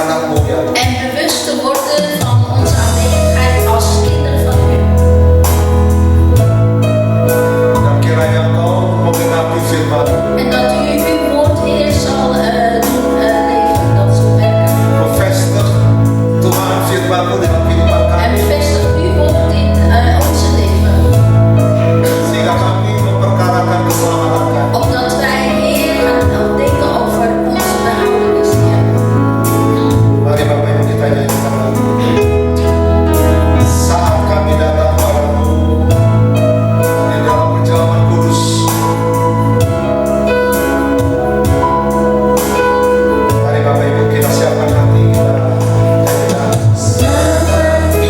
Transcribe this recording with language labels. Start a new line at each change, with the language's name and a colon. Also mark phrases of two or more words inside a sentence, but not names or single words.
Indonesian: kemuliaan.
Dutch: En bewust te worden van onze aanwezigheid als kinderen van u.
Indonesian: Dan kiranya Engkau menggenapi firman,
Dutch: En dat u uw woord, Heer, zal doen leven, dat zal werken.
Indonesian: bevestig Tuhan firman-Mu dalam kehidupan
Dutch: En
Indonesian: kami,
Dutch: bevestig uw woord in onze leven.
Indonesian: sehingga kami memperkarakan keselamatan kami.
Dutch: Opdat wij, Heer, gaan denken over onze behoudenis, Heer.
Indonesian: Mari Bapak Ibu kita nyanyikan lagu ini. Saat kami datang padamu di dalam perjalanan kudus, mari Bapak Ibu kita siapkan hati kita nyanyikan.